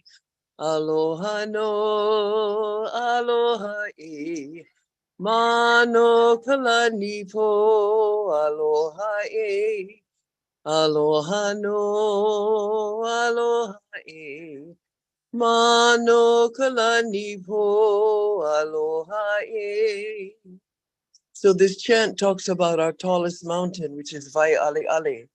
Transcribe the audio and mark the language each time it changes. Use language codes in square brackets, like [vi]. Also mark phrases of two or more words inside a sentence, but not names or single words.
[haw] Aloha no, aloha e, mano kalani po, aloha e, aloha no, aloha e, mano kalani po, aloha e. [en] So this chant talks about our tallest mountain, which is Waialeale.